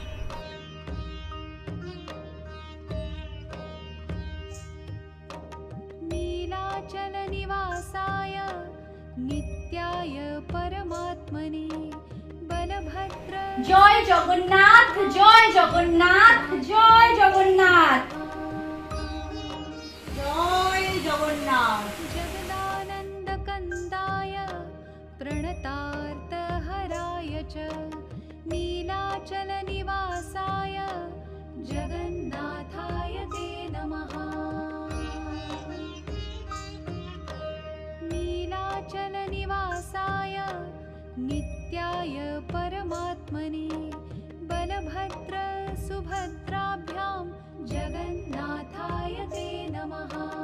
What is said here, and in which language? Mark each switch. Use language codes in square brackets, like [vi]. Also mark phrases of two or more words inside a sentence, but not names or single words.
[sa] नीलाचल निवासाय नित्याय परमात्मने बलभद्र [bn] জয় জগন্নাথ, জয় জগন্নাথ, জয় জগন্নাথ, জয় জগন্নাথ। [sa] जगदानन्दकन्दाय प्रणतार्तहराय च नीलाचलनिवासाय जगन्नाथाय ते नमः। नीलाचलनिवासाय नित्याय परमात्मने बलभद्र सुभद्राभ्यां जगन्नाथाय ते नमः।